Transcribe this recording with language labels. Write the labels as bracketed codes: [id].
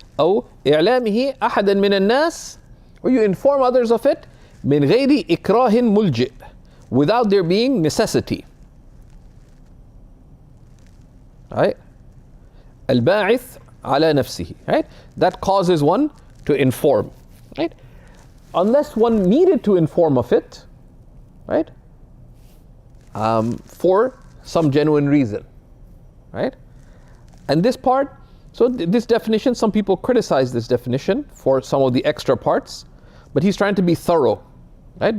[ar] أو إعلامه أحدا من الناس, [en] or you inform others of it [ar] من غير إكراه ملجئ, [en] without there being necessity, right? [ar] الباعث على نفسه, right? [en] That causes one to inform, right? Unless one needed to inform of it, right? For some genuine reason, right? And this part, so this definition, some people criticize this definition for some of the extra parts, but he's trying to be thorough, right?